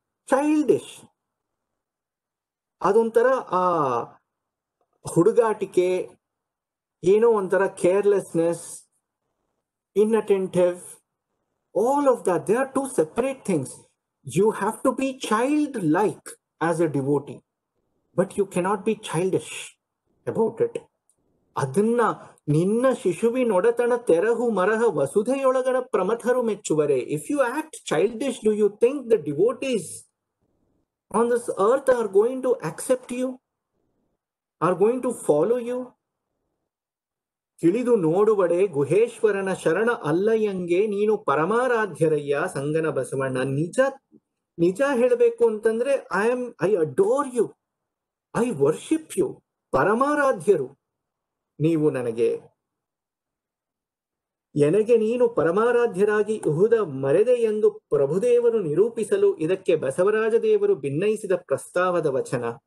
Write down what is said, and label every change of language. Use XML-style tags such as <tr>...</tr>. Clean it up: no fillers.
<kn>Childish ಅದೊಂಥರ ಆ ಹುಡುಗಾಟಿಕೆ, ಏನೋ ಒಂಥರ carelessness,</kn> <en>inattentive, all of that. They are two separate things. You have to be childlike as a devotee, but you cannot be childish about it.</en> <kn>ಅದನ್ನ ನಿನ್ನ ಶಿಶುವಿನೊಡತನ ತೆರಹು ಮರಹ ವಸುಧೆಯೊಳಗಣ ಪ್ರಮಥರು ಮೆಚ್ಚುವರೆ.</kn> <en>If you act childish, do you think the devotees on this earth are going to accept you, are going to follow you?</en> <kn>ತಿಳಿದು ನೋಡುವಡೆ ಗುಹೇಶ್ವರನ ಶರಣ ಅಲ್ಲಯ್ಯಂಗೆ ನೀನು ಪರಮಾರಾಧ್ಯರಯ್ಯ ಸಂಗನ ಬಸವಣ್ಣ. ನಿಜ ಹೇಳಬೇಕು ಅಂತಂದ್ರೆ</kn> <en>I adore you, I worship you.</en> <kn>ಪರಮಾರಾಧ್ಯರು ನೀವು ನನಗೆ ನೀನು ಪರಮಾರಾಧ್ಯರಾಗಿ ಇಹುದ ಮರೆದೆ ಎಂದು ಪ್ರಭುದೇವರು ನಿರೂಪಿಸಲು ಇದಕ್ಕೆ ಬಸವರಾಜ ದೇವರು ಭಿನ್ನಯಿಸಿದ ಪ್ರಸ್ತಾವದ ವಚನ.</kn>